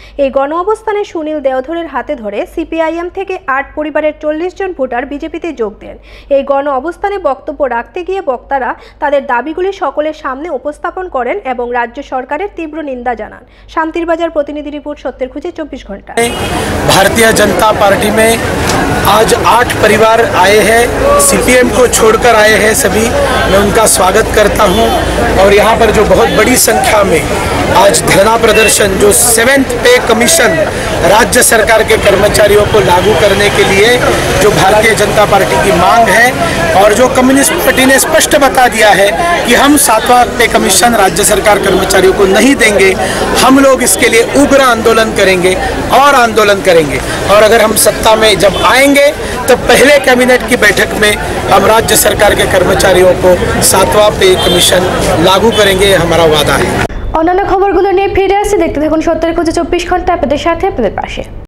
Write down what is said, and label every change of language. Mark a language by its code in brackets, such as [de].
[bn] এই গণ অবস্থানে সুনীল দেওধরের হাতে ধরে সিপিআইএম থেকে 8 পরিবারের 40 জন ভোটার বিজেপিতে যোগ দেন। এই গণ অবস্থানে বক্তব্য রাখতে গিয়ে বক্তারা তাদের দাবিগুলি সকলের সামনে উপস্থাপন করেন এবং রাজ্য সরকারের তীব্র নিন্দা জানান। শান্তিরবাজার প্রতিনিধি রিপোর্ট, সত্যের খুঁজে 24 ঘন্টা। [hi] भारतीय जनता पार्टी में आज 8 परिवार आए हैं, सीपीएम को छोड़कर आए हैं सभी। मैं उनका स्वागत करता हूं और यहाँ पर जो बहुत बड़ी संख्या में आज धरना प्रदर्शन, जो 7th पे कमीशन राज्य सरकार के कर्मचारियों को लागू करने के लिए जो भारतीय जनता पार्टी की मांग है और जो कम्युनिस्ट पार्टी ने स्पष्ट बता दिया है कि हम 7वां पे कमीशन राज्य सरकार कर्मचारियों को नहीं देंगे। हम लोग इसके लिए उग्र आंदोलन करेंगे और आंदोलन करेंगे और अगर हम सत्ता में जब आएंगे तो पहले कैबिनेट की बैठक में हम राज्य सरकार के कर्मचारियों को 7वां पे कमीशन लागू करेंगे, हमारा वादा है। [bn] অন্যান্য খবরগুলো নিয়ে ফিরে আসছি, দেখতে থাকুন সত্যের খুঁজে 24 ঘন্টা, আপনাদের সাথে, আপনাদের পাশে।